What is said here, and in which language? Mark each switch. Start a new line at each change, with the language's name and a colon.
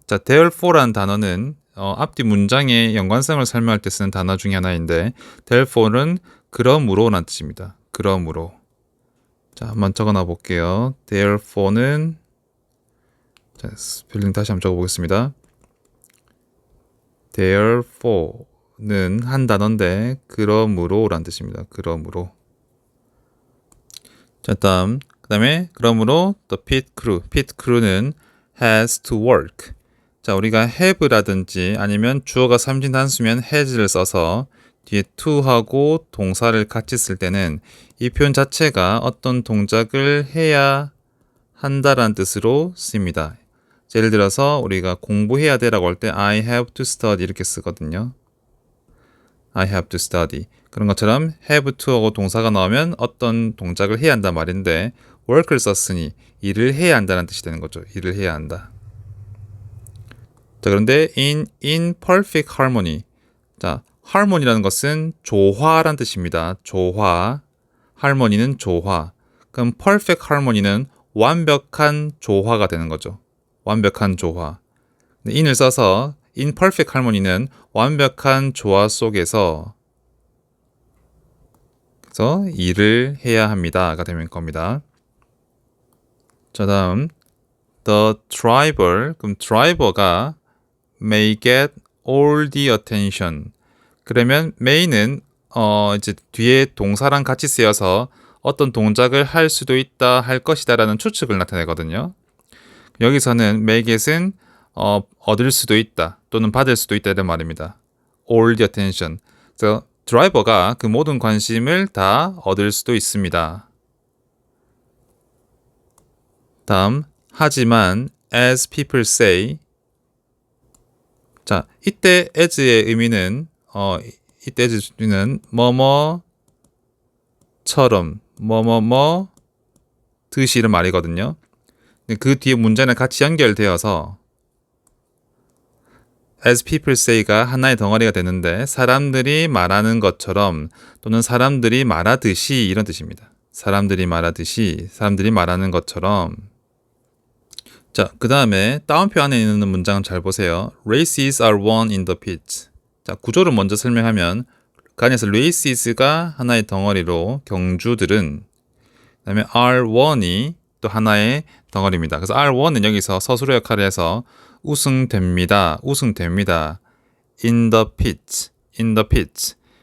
Korean: 자, therefore란 단어는 앞뒤 문장의 연관성을 설명할 때 쓰는 단어 중에 하나인데, therefore는 그러므로라는 뜻입니다. 그러므로. 자, 한번 적어놔 볼게요. therefore는, 자, 스펠링 다시 한번 적어보겠습니다. therefore는 한 단어인데 그러므로라는 뜻입니다. 그러므로. 자, 그다음에 그러므로
English: the pit crew는 has to work.
Korean: 자, 우리가 have라든지 아니면 주어가 삼진 단수면 has를 써서 뒤에 to하고 동사를 같이 쓸 때는 이 표현 자체가 어떤 동작을 해야 한다라는 뜻으로 쓰입니다. 예를 들어서 우리가 공부해야 되라고 할 때
English: I have to study
Korean: 이렇게 쓰거든요.
English: I have to study.
Korean: 그런 것처럼 have to하고 동사가 나오면 어떤 동작을 해야 한단 말인데, work를 썼으니 일을 해야 한다는 뜻이 되는 거죠. 일을 해야 한다. 자, 그런데
English: in perfect harmony.
Korean: 자, harmony라는 것은 조화란 뜻입니다. 조화. harmony는 조화. 그럼 perfect harmony는 완벽한 조화가 되는 거죠. 완벽한 조화. in을 써서
English: in perfect harmony
Korean: 는 완벽한 조화 속에서 그래서 일을 해야 합니다가 되는 겁니다. 자, 다음 the driver. 그럼
English: driver가 may get all the attention.
Korean: 그러면 may는 이제 뒤에 동사랑 같이 쓰여서 어떤 동작을 할 수도 있다, 할 것이다라는 추측을 나타내거든요. 여기서는 may get은 얻을 수도 있다 또는 받을 수도 있다 이런 말입니다.
English: all the attention.
Korean: 그래서 드라이버가 그 모든 관심을 다 얻을 수도 있습니다. 다음, 하지만
English: as people say.
Korean: 자, 이때 as의 의미는 이때 as는 뭐뭐처럼 뭐뭐뭐 듯이 이런 말이거든요. 그 뒤에 문제는 같이 연결되어서
English: as people say
Korean: 가 하나의 덩어리가 되는데, 사람들이 말하는 것처럼 또는 사람들이 말하듯이 이런 뜻입니다. 사람들이 말하듯이, 사람들이 말하는 것처럼. 자, 그 다음에 따옴표 안에 있는 문장은 잘 보세요.
English: Races are won in the pits.
Korean: 자, 구조를 먼저 설명하면 그 안에서 races가 하나의 덩어리로 경주들은, 그 다음에 are1이 또 하나의 덩어리입니다. 그래서 R1은 여기서 서술어 역할을 해서 우승됩니다. 우승됩니다.
English: in the pit. in the pit.